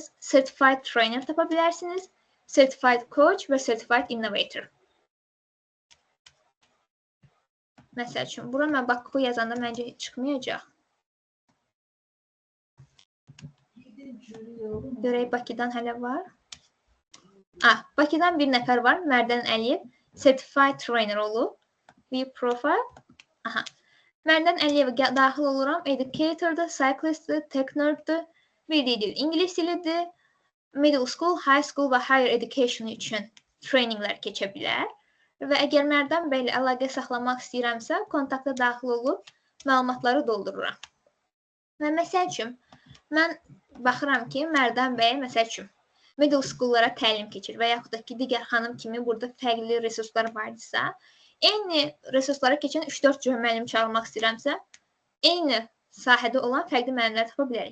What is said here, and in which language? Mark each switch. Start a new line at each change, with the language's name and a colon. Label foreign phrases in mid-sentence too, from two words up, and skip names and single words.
English: Certified trainer
Azerbaijani: tapa bilərsiniz.
English: Certified coach
Azerbaijani: və
English: certified innovator.
Azerbaijani: Məsəl üçün, bura mən Bakku yazanda məncə çıxmayacaq. Görək, Bakıdan hələ var. Bakıdan bir nəfər var, Mərdən Əliyev.
English: Certified trainer
Azerbaijani: olub.
English: View profile.
Azerbaijani: Mərdən Əliyevə daxil oluram. Educator'dır, cyclist'dir,
English: tech nerd'dir.
Azerbaijani: Bildiyi dil İngilis dilidir.
English: Middle school, high school
Azerbaijani: və
English: higher education
Azerbaijani: üçün traininglər keçə bilər. Və əgər Mərdən bəylə əlaqə saxlamaq istəyirəmsə, kontakta daxil olub məlumatları doldururam. Və məsəl üçün, mən baxıram ki, Mərdən bəyə məsəl üçün
English: middle school'lara
Azerbaijani: təlim keçir və yaxud da ki, digər xanım kimi burada fərqli resurslar varsa, eyni resurslara keçən 3-4 cür müəllim çağırmaq istəyirəmsə, eyni sahədə olan fərqli müəllimlər tapa bilərik.